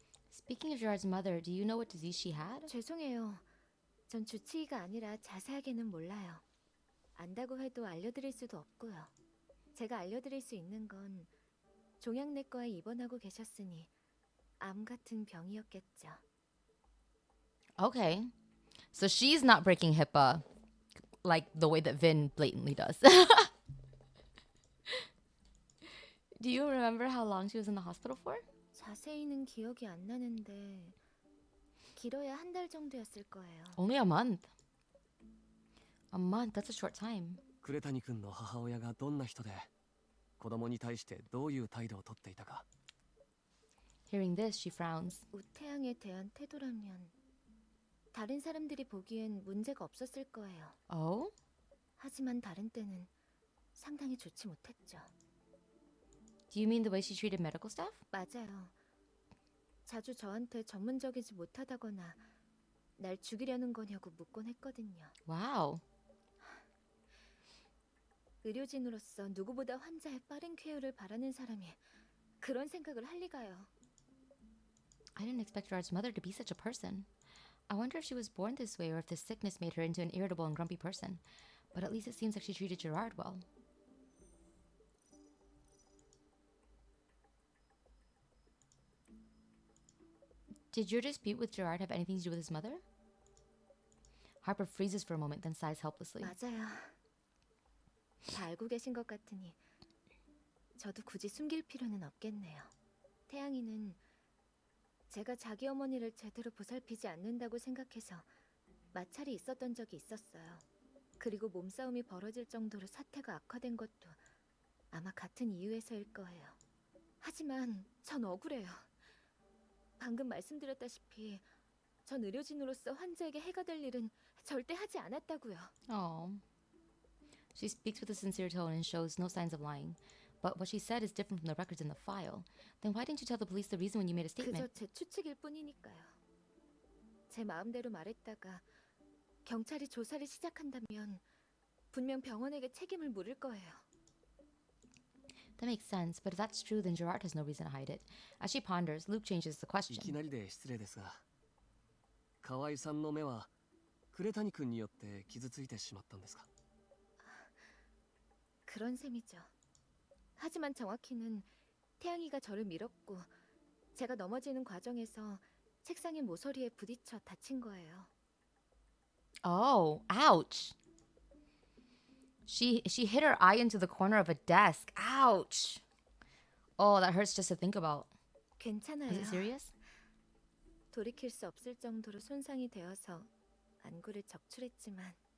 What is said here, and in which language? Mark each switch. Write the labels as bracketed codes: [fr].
[en] Speaking of Gerard's mother, do you know what disease she had? [ko] 죄송해요. 전 주치의가 아니라 자세하게는 몰라요. 안다고 해도 알려드릴 수도 없고요. 제가 알려드릴 수 있는 건 종양내과에 입원하고 계셨으니 암 같은 병이었겠죠. [en] Okay. So she's not breaking HIPAA like the way that Vin blatantly does. Do you remember how long she was in the hospital for? [ko] 자세히는 기억이 안 나는데 길어야 한 달 정도였을 거예요. [en] Only a month. A month, that's a short time. [ja] 呉谷君の母親がどんな人で子供に対してどういう態度をとっていたか。 [en] Hearing this, she frowns. [ko] 우태양에 대한 태도라면 다른 사람들이 보기엔 문제가 없었을 거예요. [en] Oh? [ko] 하지만 다른 때는 상당히 좋지 못했죠. [en] Do you mean the way she treated medical staff? [ko] 맞아요. 자주 저한테 전문적이지 못하다거나 날 죽이려는 거냐고 묻곤 했거든요. [en] Wow. [ko] 의료진으로서 누구보다 환자의 빠른 쾌유를 바라는 사람이 그런 생각을 할 리가요. [en] I didn't expect Gerard's mother to be such a person. I wonder if she was born this way or if this sickness made her into an irritable and grumpy person. But at least it seems like she treated Gerard well. Did your dispute with Gerard have anything to do with his mother? Harper freezes for a moment, then sighs helplessly. [ko] 맞아요. 다 알고 계신 것 같으니 저도 굳이 숨길 필요는 없겠네요. 태양이는 제가 자기 어머니를 제대로 보살피지 않는다고 생각해서 마찰이 있었던 적이 있었어요. 그리고 몸싸움이 벌어질 정도로 사태가 악화된 것도 아마 같은 이유에서일 거예요. 하지만 전 억울해요. 방금 말씀드렸다시피 전 의료진으로서 환자에게 해가 될 일은 절대 하지 않았다고요. [en] Oh. She speaks with a sincere tone and shows no signs of lying. But what she said is different from the records in the file. Then why didn't you tell the police the reason when you made a [ko] 그저 [en] statement? [ko] 제 추측일 뿐이니까요. 제 마음대로 말했다가 경찰이 조사를 시작한다면 분명 병원에게 책임을 물을 거예요. [en] That makes sense, but if that's true, then Gerard has no reason to hide it. As she ponders, Luke changes the [ja] いき [en] question. [ja] なりで失礼ですが河合さんの目は呉谷君によって傷ついてしまったんですか？ [ko] 그런 셈이죠. 하지만 정확히는 태양이가 저를 밀었고 제가 넘어지는 과정에서 책상의 모서리에 부딪혀 다친 거예요. [en] Oh, ouch. She hit her eye into the corner of a desk. Ouch. Oh, that hurts just to think about. [ko] 괜찮아요. [en] Is it serious? [ko] 돌이킬 수 없을 정도로 손상이 되어서 안구를 적출했지만